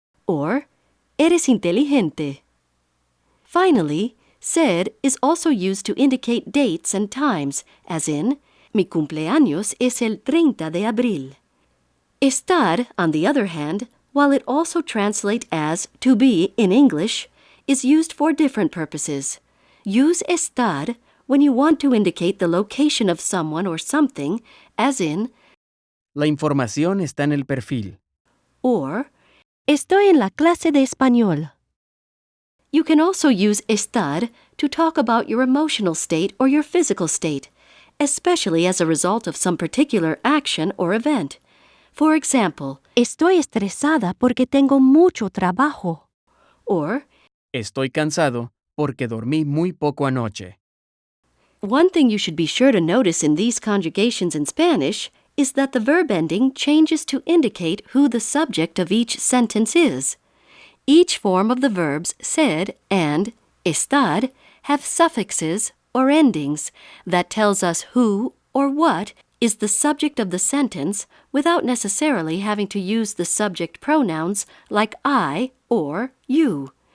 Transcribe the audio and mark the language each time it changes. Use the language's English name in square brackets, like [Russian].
[English] or [Spanish] eres inteligente. [English] Finally, ser is also used to indicate dates and times, as in, [Spanish] mi cumpleaños es el 30 de abril. [English] Estar, on the other hand, while it also translates as to be in English, is used for different purposes. Use estar when you want to indicate the location of someone or something, as in, [Spanish] La información está en el perfil. [English] or [Spanish] estoy en la clase de español. [English] You can also use estar to talk about your emotional state or your physical state, especially as a result of some particular action or event. For example, [Spanish] estoy estresada porque tengo mucho trabajo. [English] Or, [Spanish] Estoy cansado porque dormí muy poco anoche. [English] one thing you should be sure to notice in these conjugations in Spanish is that the verb ending changes to indicate who the subject of each sentence is. Each form of the verbs ser and estar have suffixes or endings that tells us who or what is the subject of the sentence without necessarily having to use the subject pronouns like I or you.